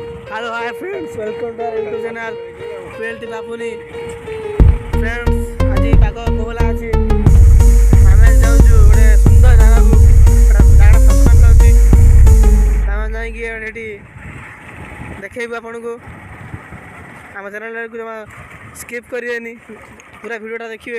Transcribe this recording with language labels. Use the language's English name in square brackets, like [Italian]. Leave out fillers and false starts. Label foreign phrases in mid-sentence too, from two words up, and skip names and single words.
[English] Hello, hi friends. Welcome to our YouTube channel. PLT Bapuni. Friends, [Odia] ଆଜି ପାଗ କୋହଲା ଅଛି। ଆମେ ଯାଉଛୁ ଗୋଟେ ସୁନ୍ଦର ଜାଗାକୁ। ଜାଗାଟା ସସ୍ପେନ୍ସ ଅଛି। ଆମେ ଯାଇକି ଏଠି ଦେଖେଇବୁ ଆପଣଙ୍କୁ। ଆମ ଚ୍ୟାନେଲକୁ ଜମା ସ୍କିପ୍ କରିବେନି। ପୁରା ଭିଡ଼ିଓଟା ଦେଖିବେ।